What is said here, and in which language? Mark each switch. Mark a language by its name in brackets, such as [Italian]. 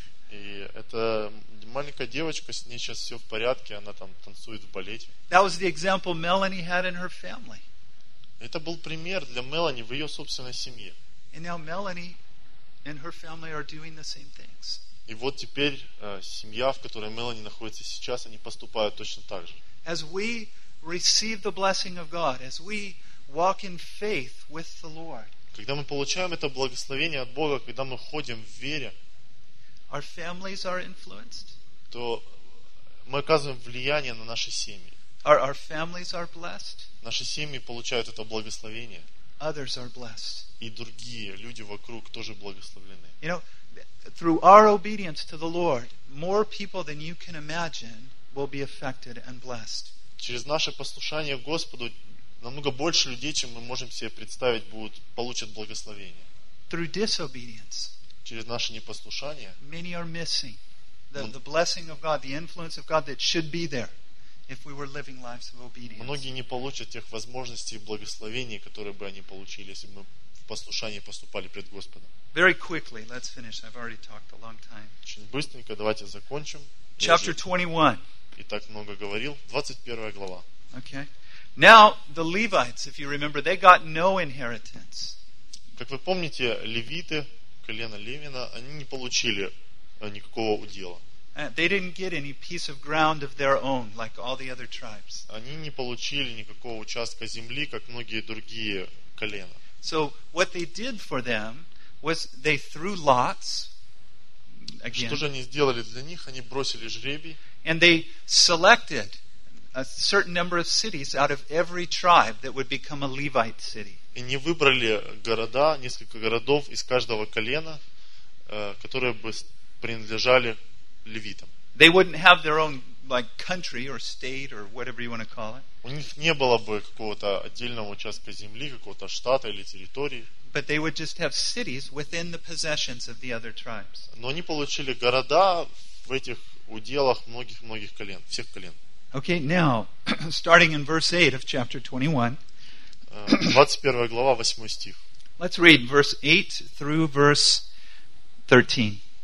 [Russian] И эта маленькая девочка, с ней сейчас все в порядке, она там танцует в балете. [English] That was the example Melanie had in her family. [Russian] Это был пример для Мелани в ее собственной семье. [English] And now Melanie and her family are doing the same things. [Russian] И вот теперь семья, в которой Мелани находится сейчас, они поступают точно так же. [English] As we receive the blessing of God, as we walk in faith with the Lord. [Russian] Когда мы получаем это благословение от Бога, когда мы ходим в вере, [English] our families are influenced. [Russian] То мы оказываем влияние на наши семьи. [English] Our families are blessed. [Russian] Наши семьи получают это благословение. [English] Others are blessed. [Russian] И другие люди вокруг тоже благословлены. [English] You know, through our obedience to the Lord, more people than you can imagine will be affected and blessed. [Russian] Через наше послушание Господу намного больше людей, чем мы можем себе представить, получат благословение. [English] Through disobedience, [Russian] через наше непослушание, [English] many are missing the blessing of God, the influence of God that should be there if we were living lives of obedience. [Russian] Многие не получат тех возможностей и благословений, которые бы они получили, если бы мы в послушании поступали пред Господом. [English] Very quickly, let's finish. I've already talked a long time. [Russian] Очень быстренько, давайте закончим. [English] Chapter 21. [Russian] И так много говорил. 21 глава. [English] Okay. Now the Levites, if you remember, they got no inheritance. [Russian] Как вы помните, левиты, колено Левина, они не получили никакого удела. [English] They didn't get any piece of ground of their own, like all the other tribes. [Russian] Они не получили никакого участка земли, как многие другие колена. [English] So what they did for them was they threw lots. Again. [Russian] Что же они сделали для них? Они бросили жребий. [English] And they selected a certain number of cities out of every tribe that would become a Levite city. [Russian] И они выбрали города, несколько городов из каждого колена, которые бы принадлежали левитам. [English] They wouldn't have their own like country or state or whatever you want to call it. [Russian] У них не было бы какого-то отдельного участка земли, какого-то штата или территории. [English] But they would just have cities within the possessions of the other tribes. [Russian] Но они получили города в этих уделах многих-многих колен, всех колен. [English] Okay, now, starting in verse 8 of chapter 21. [Russian] 21 глава, 8 стих. [English] Let's read verse 8 through verse 13.